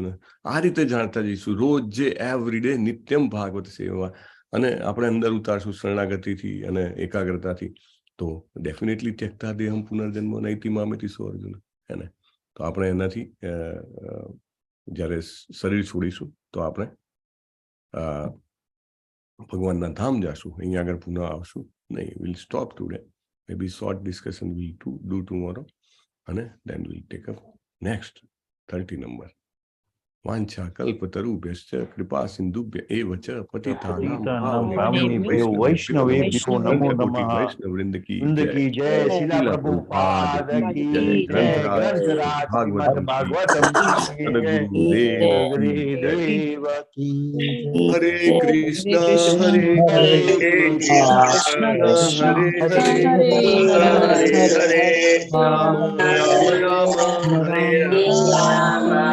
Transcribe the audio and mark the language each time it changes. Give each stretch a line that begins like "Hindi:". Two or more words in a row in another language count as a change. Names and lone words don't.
Gujarati: આ રીતે જાણતા જઈશું રોજ, જે
English: every day
Gujarati: નિત્યમ ભાગવત સેવા, અને આપણે અંદર ઉતારશું શરણાગતિથી અને એકાગ્રતાથી, તો ડેફિનેટલી
Sanskrit: त्यक्ता देहम् पुनर्जन्म नैति मामेति सो अर्जुन.
Gujarati: હે ને? તો આપણે એનાથી જ્યારે શરીર છોડીશું તો આપણે ભગવાનના ધામ જાશું. અહીંયા આગળ પુનઃ આવશું નહીં.
English: will stop today. Maybe short discussion will do tomorrow, અને then we'll take up next 30 number.
Sanskrit: वांछा कल्पतरुभ्यश्च कृपा सिंधुभ्य एव च पतितानां पावनेभ्यो वैष्णवेभ्यो नमो नमः.
Hindi: वैष्णववृंद की जय. शीला प्रभुपाद की जय. ग्रंथराज भागवतम सद्गुरुदेव की जय.
Sanskrit: हरे कृष्ण हरे कृष्ण हरे हरे हरे राम राम हरे राम.